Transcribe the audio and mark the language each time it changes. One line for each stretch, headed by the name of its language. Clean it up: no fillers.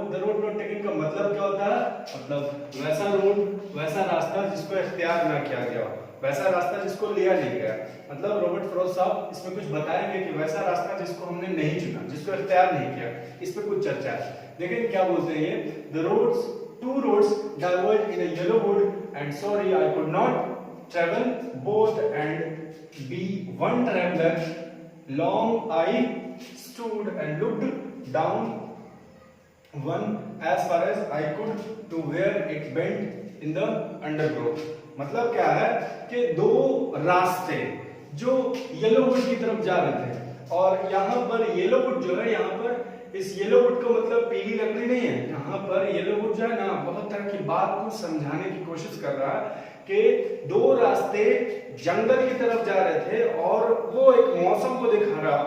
Hindi: The road not taken का मतलब क्या होता है? मतलब वैसा रोड, वैसा रास्ता जिसको इख्तियार ना किया गया, वैसा रास्ता जिसको लिया नहीं गया। मतलब रॉबर्ट फ्रॉस्ट साहब इसमें कुछ बताएंगे कि वैसा रास्ता जिसको हमने नहीं चुना, जिसको इख्तियार नहीं किया, इस पे कुछ चर्चा है। लेकिन क्या बोलते हैं ये? The roads,
English: two roads diverged in a yellow wood and sorry I could not travel both and be one traveler. Long I stood and looked down one as far as I could to where it bent in the undergrowth.
Hindi: मतलब क्या है कि दो रास्ते जो yellow would की तरफ जा रहे थे और यहाँ पर येलो वुड जो है, यहाँ पर इस येलो वुड का मतलब पीली लकड़ी नहीं है। यहाँ पर येलो वुड जो है ना, बहुत तरह की बात को समझाने की कोशिश कर रहा है कि दो रास्ते जंगल की तरफ जा रहे थे और वो एक मौसम को दिखा रहा।